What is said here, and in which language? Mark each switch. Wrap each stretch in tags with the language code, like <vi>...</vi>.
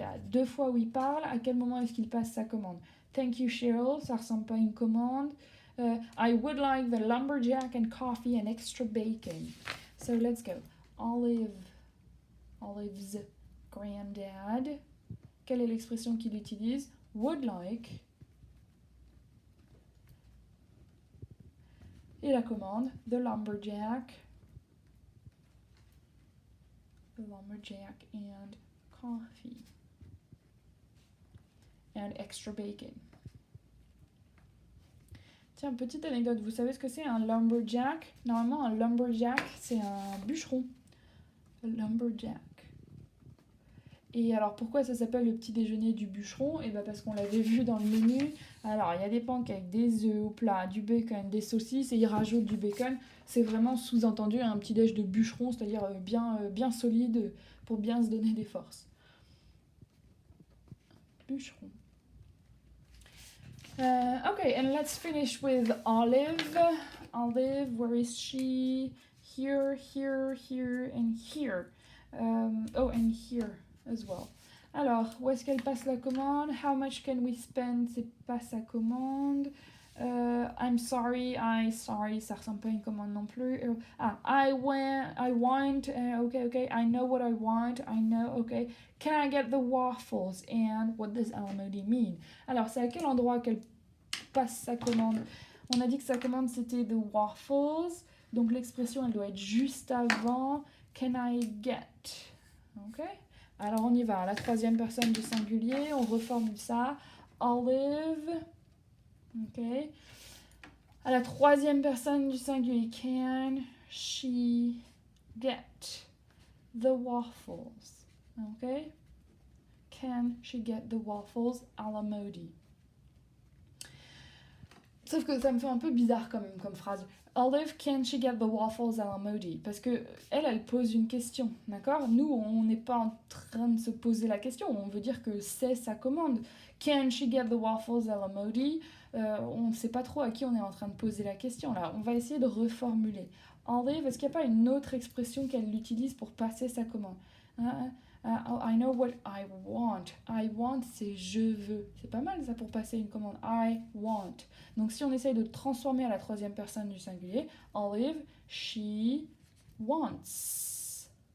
<fr>Deux fois où il parle, à quel moment est-ce qu'il passe sa commande?</fr> <en>Thank you, Cheryl,</en> <fr>ça ressemble pas à une commande.</fr> <en>I would like the lumberjack and coffee and extra bacon. So let's go. Olive's granddad.</en> <fr>Quelle est l'expression qu'il utilise?</fr> <en>Would like.</en> <fr>Et la commande,</fr> <en>the lumberjack and coffee and extra bacon.</en> <fr>Tiens, petite anecdote, vous savez ce que c'est un lumberjack? Normalement, un lumberjack, c'est un bûcheron. A lumberjack. Et alors, pourquoi ça s'appelle le petit déjeuner du bûcheron? Et bien parce qu'on l'avait vu dans le menu. Alors, il y a des pancakes, des œufs au plat, du bacon, des saucisses, et il rajoute du bacon. C'est vraiment sous-entendu un petit déj de bûcheron, c'est-à-dire bien solide pour bien se donner des forces. Bûcheron.</fr> <en>Okay, and let's finish with Olive. Olive, where is she? Here, and here. And here as well.</en> <fr>Alors, où est-ce qu'elle passe la commande?</fr> <en>How much can we spend?</en> <fr>C'est pas sa commande.</fr> <en>I'm sorry,</en> <fr>ça ressemble pas à une commande non plus.</fr> <en>I want, okay, I know what I want, okay. Can I get the waffles? And what does Alamody mean?</en> <fr>Alors, c'est à quel endroit qu'elle passe sa commande? On a dit que sa commande c'était the waffles, donc l'expression elle doit être juste avant.</fr> <en>Can I get?</en> <fr>Ok. Alors on y va, la troisième personne du singulier, on reformule ça. Olive. Ok. À la troisième personne du singulier,</fr> <en>can she get the waffles?</en> <fr>Ok.</fr> <en>Can she get the waffles? Alamody.</en> <fr>Sauf que ça me fait un peu bizarre quand même comme phrase.</fr> <en>Olive, can she get the waffles Alamody?</en> <fr>Parce que elle pose une question, d'accord? Nous, on n'est pas en train de se poser la question, on veut dire que c'est sa commande.</fr> <en>Can she get the waffles Alamody?</en> <fr>On ne sait pas trop à qui on est en train de poser la question là. On va essayer de reformuler. Olive, est-ce qu'il n'y a pas une autre expression qu'elle utilise pour passer sa commande?</fr> <en>I know what I want. I want,</en> <fr>c'est je veux. C'est pas mal ça pour passer une commande.</fr> <en>I want.</en> <fr>Donc si on essaye de transformer à la troisième personne du singulier,</fr> <en>Olive, she wants.</en>